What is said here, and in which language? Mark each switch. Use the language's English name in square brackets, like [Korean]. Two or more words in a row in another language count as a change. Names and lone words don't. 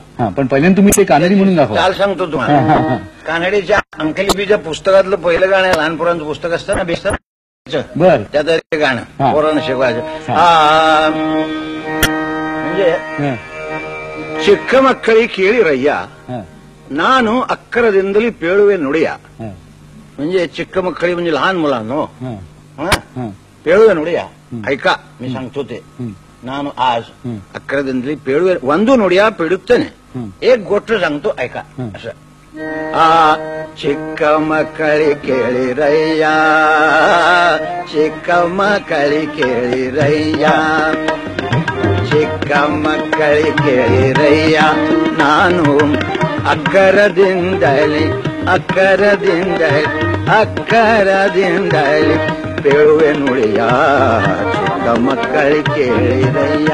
[Marathi] पण पहिल्यांदा तुम्ही ते कानडी म्हणून दाखवा. चाल सांगतो तुम्हाला. कानडीच्या अंकलिपीच्या पुस्तकातलं पहिलं गाणं, लहान पोरांचं पुस्तक असतं ना बेस्तर, बर त्यात गाणं पोरांना शिकवायचं. [Kannada] म्हणजे चिक्कमक्कळी ಕೇಳಿ ರಯ್ಯ ನಾನು ಅಕ್ಕರದಿಂದಲೇ ಪೇಳುವೆ ನುಡಿಯ. [Marathi] म्हणजे चिक्कमक्कळी म्हणजे लहान मुलांनो, [Kannada] ಪೇಳುವೆ ನುಡಿಯ [Marathi] ऐका मी सांगतो ते. [Kannada] ನಾನು आज अಕ್ಕरದಿಂದಲೇ ಪೇಳುವೆ ಒಂದು ನುಡಿಯ ಪೇಳುತ್ತೇನೆ. [Marathi] एक गोष्ट सांगतो ऐका. [Kannada] असं ಚಿಕ್ಕಮಕ್ಕಳಿ ಕೇಳಿರಯ್ಯ, ಚಿಕ್ಕಮಕ್ಕಳಿ ಕೇಳಿರಯ್ಯ, ಚಿಕ್ಕಮಕ್ಕಳಿ ಕೇಳಿರಯ್ಯ, ನಾನು ಅಕ್ಕರದಿಂದಲೇ ಪೇಳುವೆ ನುಡಿಯ, ಚಿಕ್ಕಮಕ್ಕಳಿ ಕೇಳಿರಯ್ಯ.